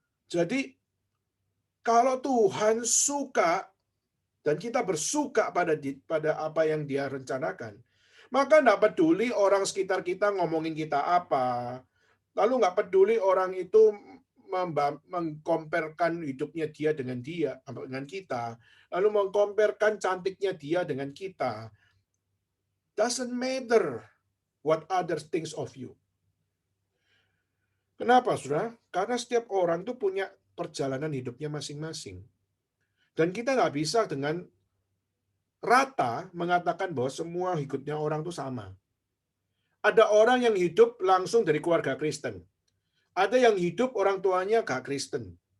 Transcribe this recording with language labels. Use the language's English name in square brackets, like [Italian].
[Indonesian] Jadi, kalau Tuhan suka dan kita bersuka pada apa yang Dia rencanakan, maka nggak peduli orang sekitar kita ngomongin kita apa, lalu nggak peduli orang itu mengkomparkan hidupnya dia dengan kita, lalu mengkomparkan cantiknya dia dengan kita. [English] Doesn't matter what others thinks of you. [Indonesian] Kenapa, saudara? Karena setiap orang tuh punya perjalanan hidupnya masing-masing. Dan kita nggak bisa dengan rata mengatakan bahwa semua hidupnya orang itu sama. Ada orang yang hidup langsung dari keluarga Kristen. Ada yang hidup orang tuanya gak Kristen.